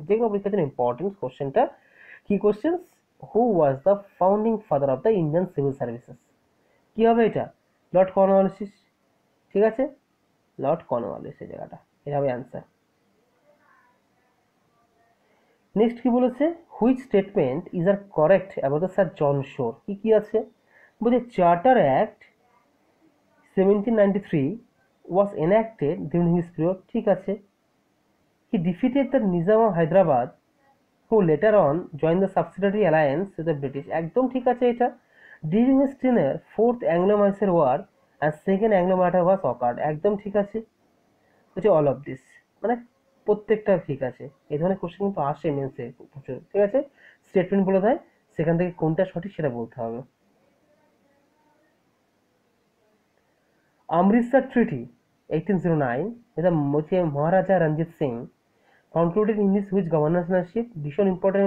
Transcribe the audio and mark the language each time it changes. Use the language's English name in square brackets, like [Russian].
[Bangla] যে কোনো পরীক্ষার জন্য ইম্পর্টেন্ট কোশ্চেনটা। কি question? [English] Who was the founding father of the Indian civil services. [Bangla] কি হবে এটা? Lord Cornwallis. ঠিক আছে, লর্ড কর্নওয়ালিস এই জায়গাটা। এটা হবে অ্যান্সার। নেক্সট কি বলেছে? [English] Which statement is are correct about the sir John Shore. [Bangla] কি কি আছে? বলছে [English] Charter act 1793 was enacted during his period. [Bangla] ঠিক আছে। [English] He defeated the Nizam of Hyderabad, who later on joined the subsidiary alliance with the British. [Bangla] একদম ঠিক আছে এটা। [English] During his tenure, fourth Anglo-Mysore War and second Anglo-Maratha was occurred. [Bangla] একদম ঠিক আছে। হচ্ছে [English] All of this. [Bangla] মানে প্রত্যেকটা ঠিক আছে। এই ধরনের কোশ্চেন কিন্তু আসে মেন্সে প্রচুর। ঠিক আছে, স্টেটমেন্ট বলে দেয়, সেখান থেকে কোনটা সঠিক সেটা বলতে হবে। অমৃতসর ট্রিটি 1809 যেটা Maharaja Ranjit Singh [English] Concluded in this which governorship. [Bangla] ভীষণ ইম্পর্টেন্ট।